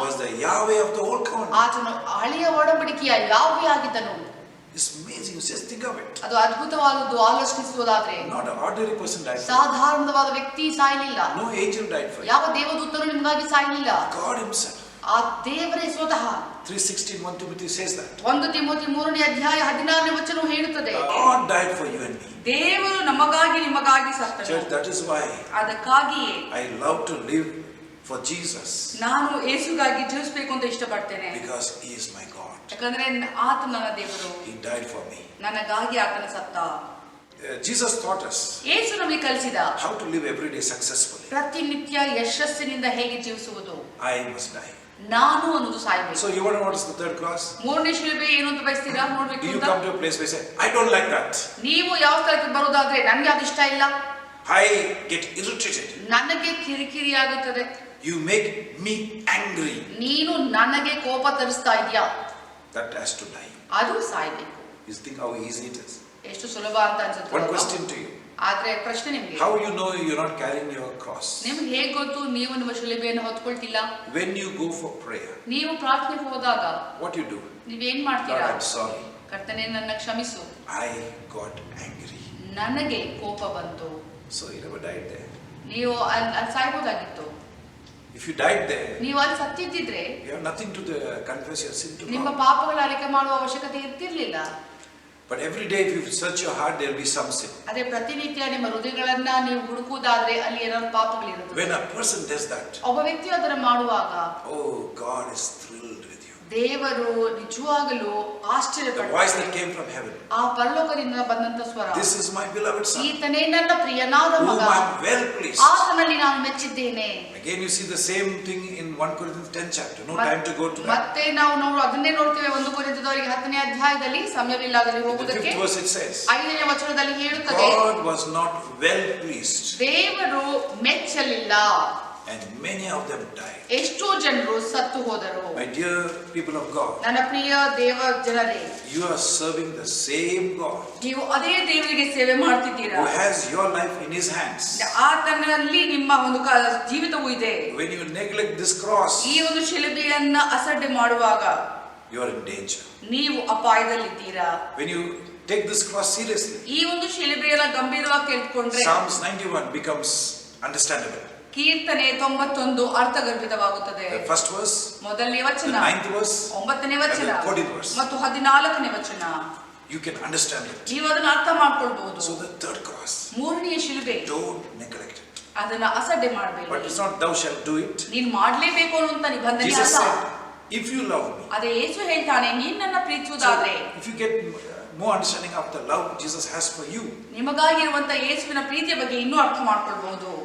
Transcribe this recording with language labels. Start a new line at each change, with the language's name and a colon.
English: was the Yahweh of the old covenant.
Kannada: ಆತನು ಹಳೆಯ ಒಡಂಬಡಿಕೆಯ ಯಾಹ್ವೆ ಆಗಿದ್ದನು.
English: It's amazing. Just think of it.
Kannada: ಅದು ಅದ್ಭುತವಾದದ್ದು ಆಲೋಚಿಸುವುದಾದ್ರೆ.
English: Not an ordinary person died for you.
Kannada: ಸಾಧಾರಣವಾದ ವ್ಯಕ್ತಿ ಸಾಯಲಿಲ್ಲ.
English: No angel died for you.
Kannada: ಯಾವ ದೇವದೂತನು ನಿಮಗಾಗಿ ಸಾಯಲಿಲ್ಲ.
English: God Himself.
Kannada: ಆ ದೇವರೇ ಸ್ವತಃ.
English: 3:16 1 Timothy says that.
Kannada: 1 ತಿಮೋಥಿ 3ನೇ ಅಧ್ಯಾಯ 16ನೇ ವಚನವು ಹೇಳುತ್ತದೆ.
English: God died for you and me.
Kannada: ದೇವರು ನಮಗಾಗಿ ನಿಮಗಾಗಿ ಸತ್ತನು.
English: Church, that is why
Kannada: ಅದಕ್ಕಾಗಿಯೇ
English: I love to live for Jesus.
Kannada: ನಾನು ಯೇಸುಗಾಗಿ ಜೀವಿಸಬೇಕು ಅಂತ ಇಷ್ಟಪಡ್ತೇನೆ.
English: Because He is my God.
Kannada: ಯಾಕಂದ್ರೆ ಆತನು ನನ್ನ ದೇವರು.
English: He died for me.
Kannada: ನನಗಾಗಿ ಆತನ ಸತ್ತ.
English: Jesus taught us
Kannada: ಯೇಸು ನಮಗೆ ಕಲಿಸಿದ
English: how to live every day successfully.
Kannada: ಪ್ರತಿನಿತ್ಯ ಯಶಸ್ಸಿನಿಂದ ಹೇಗೆ ಜೀವಿಸುವುದು.
English: I must die.
Kannada: ನಾನು ಅನ್ನೋದು ಸಾಯಬೇಕು.
English: So you want to notice the third cross?
Kannada: ಮೂರನೇ ಶಿಲುಬೆ ಏನು ಅಂತ ಬಯಸ್ತೀರಾ ನೋಡ್ಬೇಕು
English: Do you come to a place where you say, I don't like that.
Kannada: ನೀವು ಯಾವ ಸ್ಥಳಕ್ಕೆ ಬರೋದಾದ್ರೆ ನನಗೆ ಅದು ಇಷ್ಟ ಇಲ್ಲ,
English: I get irritated.
Kannada: ನನಗೆ ಕಿರಿಕಿರಿ ಆಗುತ್ತದೆ,
English: You make me angry.
Kannada: ನೀನು ನನಗೆ ಕೋಪ ತರಿಸ್ತಾ ಇದೆಯಾ,
English: That has to die.
Kannada: ಅದು ಸಾಯ್ಬೇಕು.
English: You think how easy it is?
Kannada: ಎಷ್ಟು ಸುಲಭ ಅಂತ ಅನ್ಸುತ್ತೆ.
English: One question to you.
Kannada: ಆದ್ರೆ ಪ್ರಶ್ನೆ ನಿಮ್ಗೆ,
English: How you know you're not carrying your cross?
Kannada: ನಿಮ್ಗೆ ಹೇಗೆ ಗೊತ್ತು ನೀವು ನಿಮ್ಮ ಶಿಲುಬೆಯನ್ನು ಹೊತ್ಕೊಳ್ತಿಲ್ಲ?
English: When you go for prayer,
Kannada: ನೀವು ಪ್ರಾರ್ಥನೆಗೆ ಹೋದಾಗ
English: what you do?
Kannada: ನೀವೇನ್
English: Lord,
Kannada: ಮಾಡ್ತೀರಾ?
English: I'm sorry.
Kannada: ಕರ್ತನೇ ನನ್ನ ಕ್ಷಮಿಸು,
English: I got angry.
Kannada: ನನಗೆ ಕೋಪ ಬಂತು.
English: So you never died there.
Kannada: ನೀವು ಅಲ್ಲಿ ಸಾಯ್ಬೋದಾಗಿತ್ತು.
English: If you died there,
Kannada: ನೀವು ಅಲ್ಲಿ ಸತ್ತಿದ್ದಿದ್ರೆ
English: you have nothing to confess your sin to
Kannada: ನಿಮ್ಮ
English: God.
Kannada: ಪಾಪಗಳ ಅರಿಕೆ ಮಾಡುವ ಅವಶ್ಯಕತೆ ಇರ್ತಿರ್ಲಿಲ್ಲ.
English: But every day if you search your heart, there will be some sin.
Kannada: ಅದೇ ಪ್ರತಿನಿತ್ಯ ನಿಮ್ಮ ಹೃದಯಗಳನ್ನ ನೀವು ಹುಡುಕುವುದಾದ್ರೆ ಅಲ್ಲಿ ಏನಾದ್ರು ಪಾಪಗಳಿರುತ್ತದೆ.
English: When a person does that,
Kannada: ಒಬ್ಬ ವ್ಯಕ್ತಿ ಅದನ್ನು ಮಾಡುವಾಗ
English: oh, God is thrilled with you.
Kannada: ದೇವರು ನಿಜವಾಗಲೂ
English: The voice
Kannada: ಆಶ್ಚರ್ಯಪಡ್ತಾರೆ.
English: that came from heaven.
Kannada: ಆ ಪರಲೋಕದಿಂದ ಬಂದಂತ ಸ್ವರ,
English: This is my beloved Son,
Kannada: ಈತನೇ ನನ್ನ ಪ್ರಿಯನಾದ
English: whom
Kannada: ಮಗ,
English: I am well pleased.
Kannada: ಆತನಲ್ಲಿ ನಾನು ಮೆಚ್ಚಿದ್ದೇನೆ.
English: Again you see the same thing in 1 Corinthians 10th chapter. No time to go to that.
Kannada: ಮತ್ತೆ ನಾವು ಅದನ್ನೇ ನೋಡ್ತೇವೆ 1 ಕೊರಿಂಥದವರಿಗೆ 10ನೇ ಅಧ್ಯಾಯದಲ್ಲಿ, ಸಮಯವಿಲ್ಲದಲ್ಲಿ
English: In the
Kannada: ಹೋಗುವುದಕ್ಕೆ.
English: 5th verse it says,
Kannada: 5ನೇ ವಚನದಲ್ಲಿ ಹೇಳುತ್ತದೆ,
English: God was not well pleased.
Kannada: ದೇವರು ಮೆಚ್ಚಲಿಲ್ಲ.
English: and many of them died.
Kannada: ಎಷ್ಟೋ ಜನರು ಸತ್ತು ಹೋದರು.
English: My dear people of God,
Kannada: ನನ್ನ ಪ್ರಿಯ ದೇವ ಜನರೇ,
English: you are serving the same God
Kannada: ನೀವು ಅದೇ ದೇವರಿಗೆ ಸೇವೆ ಮಾಡ್ತಿದ್ದೀರಾ,
English: who has your life in his hands.
Kannada: ಆತನಲ್ಲಿ ನಿಮ್ಮ ಒಂದು ಜೀವಿತವೂ ಇದೆ.
English: When you neglect this cross,
Kannada: ಈ ಒಂದು ಶಿಲುಬೆಯನ್ನ ಅಸಡ್ಡೆ ಮಾಡುವಾಗ
English: you are in danger.
Kannada: ನೀವು ಅಪಾಯದಲ್ಲಿದ್ದೀರಾ.
English: When you take this cross seriously,
Kannada: ಈ ಒಂದು ಶಿಲುಬೆಯನ್ನ ಗಂಭೀರವಾಗಿ ತೆಗೆದುಕೊಂಡ್ರೆ
English: Psalms 91 becomes understandable.
Kannada: ಕೀರ್ತನೆ 91 ಅರ್ಥಗರ್ಭಿತವಾಗುತ್ತದೆ.
English: The first verse,
Kannada: ಮೊದಲನೇ
English: the
Kannada: ವಚನ,
English: 9th verse,
Kannada: 9ನೇ
English: and
Kannada: ವಚನ
English: the 14th verse.
Kannada: ಮತ್ತು 14ನೇ ವಚನ,
English: You can understand it.
Kannada: ನೀವು ಅದನ್ನ ಅರ್ಥ ಮಾಡ್ಕೊಳ್ಬಹುದು.
English: So the third cross,
Kannada: ಮೂರನೆಯ ಶಿಲುಬೆ,
English: don't neglect it.
Kannada: ಅದನ್ನ ಅಸಡ್ಡೆ
English: But
Kannada: ಮಾಡಬೇಡಿ.
English: it's not thou shalt do it.
Kannada: ನೀನ್ ಮಾಡ್ಲೇಬೇಕು ಅನ್ನುವಂತ ನಿಬಂಧನೆ
English: Jesus
Kannada: ಅಲ್ಲ.
English: said, if you love me.
Kannada: ಅದೇ ಯೇಸು ಹೇಳ್ತಾನೆ, ನೀನ್ ನನ್ನ
English: So
Kannada: ಪ್ರೀತಿಸುವುದಾದ್ರೆ,
English: if you get more understanding of the love Jesus has for you,
Kannada: ನಿಮಗಾಗಿರುವಂತ ಯೇಸುವಿನ ಪ್ರೀತಿಯ ಬಗ್ಗೆ ಇನ್ನೂ ಅರ್ಥ ಮಾಡ್ಕೊಳ್ಬಹುದು.